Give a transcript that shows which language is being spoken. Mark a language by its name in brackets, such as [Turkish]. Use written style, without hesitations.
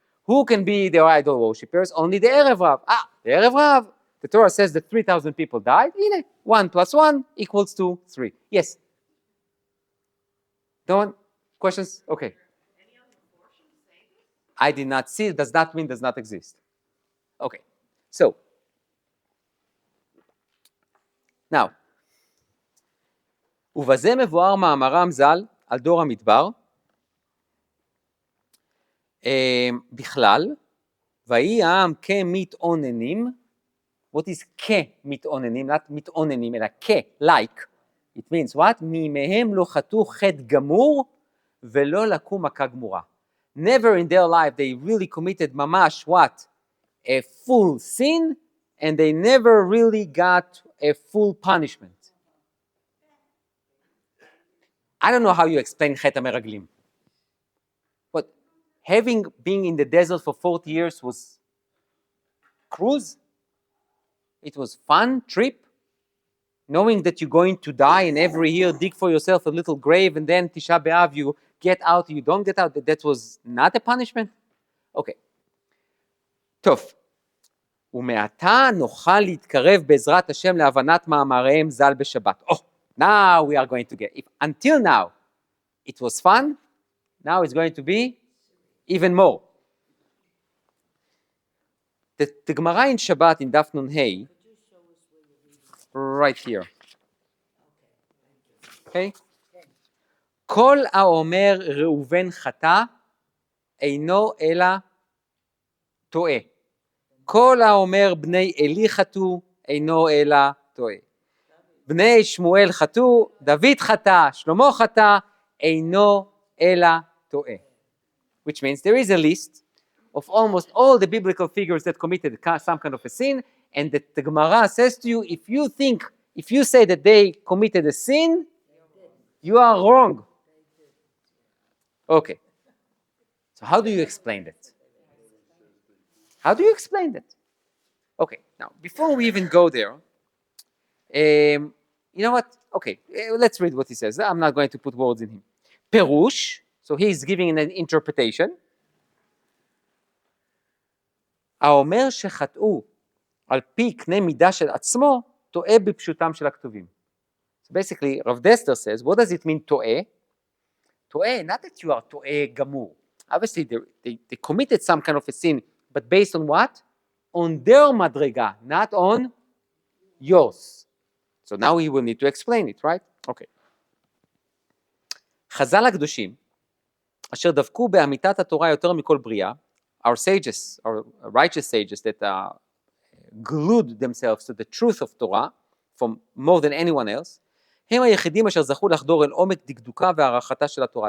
[English] Who can be their idol worshippers? Only the Erev Rav. The Erev Rav. The Torah says that 3,000 people died. 1 + 1 = 3. Yes? No one? Questions? Okay. I did not see it. Does not mean does not exist. Okay. So, now, [Hebrew] ובזה מבואר מאמרם ז"ל על דור המדבר, בכלל, ויהי העם כמתאוננים, [English] what is [Hebrew] כמתאוננים, not מתאוננים, אלא [English] like, it means what? [Hebrew] מימיהם לא חטאו חטא גמור ולא לקו מכה גמורה. [English] Never in their life they really committed [Hebrew] ממש [English] what? A full sin, and they never really got a full punishment. I don't know how you explain [Hebrew] חטא המרגלים. [English] But having been in the desert for 40 years was cruise? It was fun trip? Knowing that you're going to die and every year dig for yourself a little grave and then Tisha B'Av you get out, you don't get out, that was not a punishment? Okay. [Hebrew] טוב. ומעתה נוכל להתקרב בעזרת השם להבנת מאמריהם ז"ל בשבת. [English] Oh, now we are going to get, until now it was fun, now it's going to be even more. The Gemara in Shabbat in Daf Nun Hey, right here. Okay? [Hebrew] כל האומר ראובן חטא אינו אלא טועה. כל האומר בני עלי חטאו אינו אלא טועה. בני שמואל חטאו, דוד חטא, שלמה חטא, אינו אלא טועה. [English] Which means there is a list of almost all the biblical figures that committed some kind of a sin, and the Gemara says to you, if you say that they committed a sin, you are wrong. Okay. So how do you explain that? How do you explain that? Okay, now, before we even go there, you know what? Okay, let's read what he says. I'm not going to put words in him. Perush, so he's giving an interpretation. [Hebrew] האומר שחטאו על פי קנה מידה של עצמו, טועה בפשוטם של הכתובים. [English] So basically, Rav Dester says, what does it mean טועה? טועה, not that you are [Hebrew] טועה גמור. [English] Obviously, they committed some kind of a sin, but based on what? On their מדרגה, not on yours. So now we will need to explain it, right? Okay. [Hebrew] חז"ל הקדושים, אשר דבקו באמיתת התורה יותר מכל בריאה, [English] our sages, our righteous sages that glued themselves to the truth of Torah from more than anyone else, [Hebrew] הם היחידים אשר זכו לחדור אל עומק דקדוקה והערכתה של התורה.